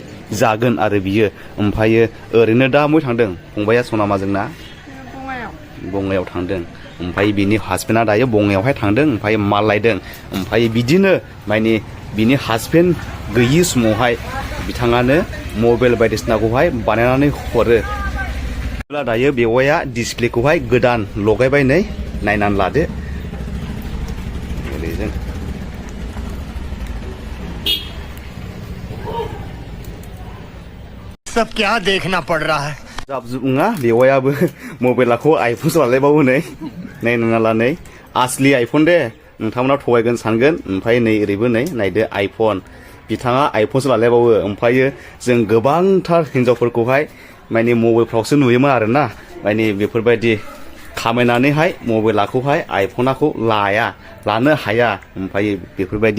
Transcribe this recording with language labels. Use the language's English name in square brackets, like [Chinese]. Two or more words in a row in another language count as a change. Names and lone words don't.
[Bodo] जागोन आरो बियो ओमफ्राय ओरैनो दा बबेयाव थांदों फंबाया सनामाजोंना बङाइयाव थांदों ओमफ्राय बिनि हासबेन्डआ दायो बङाइयावहाय थांदों ओमफ्राय माल लायदों ओमफ्राय बिदिनो माने बिनि हासबेन्ड गैयि समावहाय बिथाङानो मबाइल बायदिसिनाखौहाय बानायनानै हरो दायो बेवाइया डिसप्लेखौहाय गोदान लगायबाय नै नायनानै लादो ओरैजों [Hindi] सब क्या देखना पड़ रहा है [Bodo] जाबजुब नङा बेवाइयाबो मबाइलखौ आइफनसो लालायबावो नै नायनाङा ला नै आसलि आइफन दे नोंथांमोना थगायगोन सानगोन ओमफ्राय नै ओरैबो नै नायदो आइफन बिथाङा आइफनसो लालायबावो ओमफ्राय जों गोबांथार हिनजावफोरखौहाय माने मबाइलफ्रावसो नुयोमोन आरोना माने बेफोरबायदि खामायनानैहाय मबाइलखौहाय आइफनखौ लानो हाया ओमफ्राय बेफोरबायदि